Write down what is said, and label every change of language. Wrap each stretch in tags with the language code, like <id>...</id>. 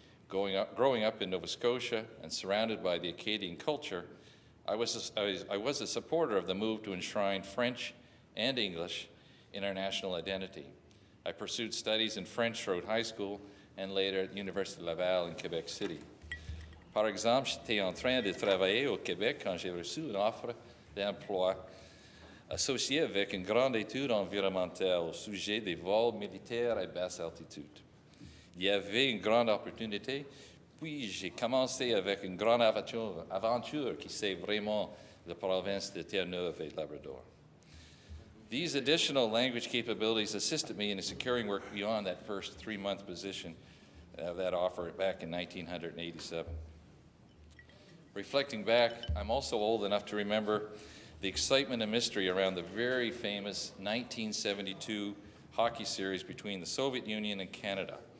<en>Growing up in Nova Scotia and surrounded by the Acadian culture, I was a supporter of the move to enshrine French and English in our national identity. I pursued studies in French throughout high school and later at the Université Laval in Quebec City.</en> <fr>Par exemple, j'étais en train de travailler au Québec quand j'ai reçu une offre d'emploi associée avec une grande étude environnementale au sujet des vols militaires à basse altitude. Il y avait une grande opportunité, puis j'ai commencé avec une grande aventure qui c'est vraiment la province de Terre-Neuve et Labrador.</fr> <en>These additional language capabilities assisted me in securing work beyond that first 3-month position of that offer back in 1987. Reflecting back, I'm also old enough to remember the excitement and mystery around the very famous 1972 hockey series between the Soviet Union and Canada.</en>